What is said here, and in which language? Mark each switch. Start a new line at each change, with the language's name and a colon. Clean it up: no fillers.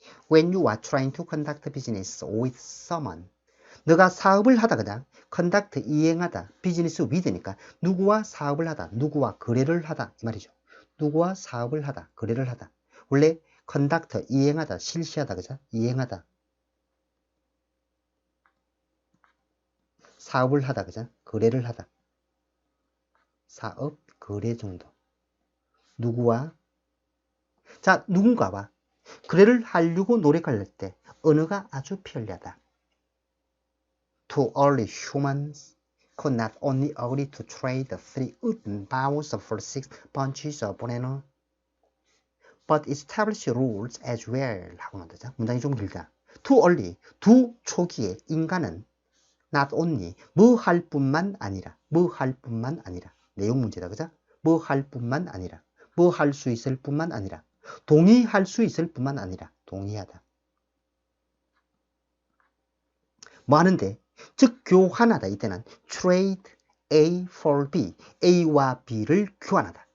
English: When you are trying to conduct business with someone.
Korean: 너가 사업을 하다 그냥 conduct 이행하다
English: business with
Korean: 니까 누구와 사업을 하다 누구와 거래를 하다 이 말이죠. 누구와 사업을 하다 거래를 하다. 원래 conduct 이행하다 실시하다 그죠? 이행하다 사업을 하다 그죠? 거래를 하다 사업 거래 정도. 누구와 자 누군가와 거래를 하려고 노력할 때 언어가 아주 편리하다.
English: To early humans could not only agree to trade the 3 wooden boughs for 6 bunches of banana, but establish rules as well.
Korean: 하고 나오죠. 문장이 좀 길다.
English: To early,
Korean: 두 초기에 인간은
English: not only,
Korean: 뭐 할 뿐만 아니라, 뭐 할 뿐만 아니라. 내용 문제다, 그죠? 뭐 할 뿐만 아니라, 뭐 할 수 있을 뿐만 아니라, 동의할 수 있을 뿐만 아니라, 동의하다. 뭐 하는데? 즉 교환하다. 이때는
English: trade A for B,
Korean: A와 B를 교환하다.